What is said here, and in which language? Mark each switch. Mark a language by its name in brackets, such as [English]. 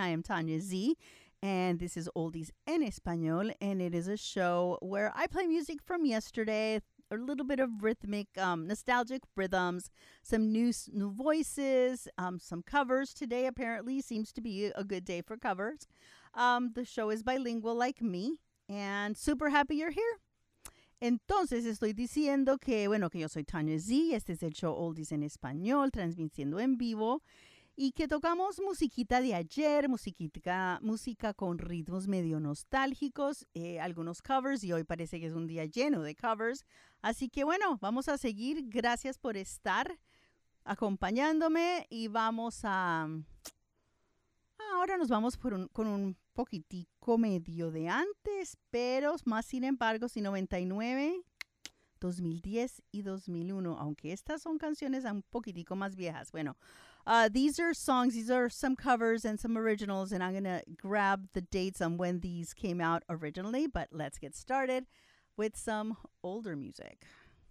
[English] I am Tanya Z, and this is Oldies en Español, and it is a show where I play music from yesterday, a little bit of rhythmic, nostalgic rhythms, some new voices, some covers. Today apparently seems to be a good day for covers. The show is bilingual like me, and super happy you're here. [Spanish] Entonces estoy diciendo que, bueno, que yo soy Tanya Z, este es el show Oldies en Español, transmitiendo en vivo, y que tocamos musiquita de ayer, música con ritmos medio nostálgicos, algunos covers, y hoy parece que es un día lleno de covers. Así que bueno, vamos a seguir. Gracias por estar acompañándome y vamos a... Ahora nos vamos con un poquitico medio de antes, pero más sin embargo, si 99, 2010 y 2001, aunque estas son canciones un poquitico más viejas. [English] Bueno, these are songs, these are some covers and some originals, and I'm going to grab the dates on when these came out originally, but let's get started with some older music.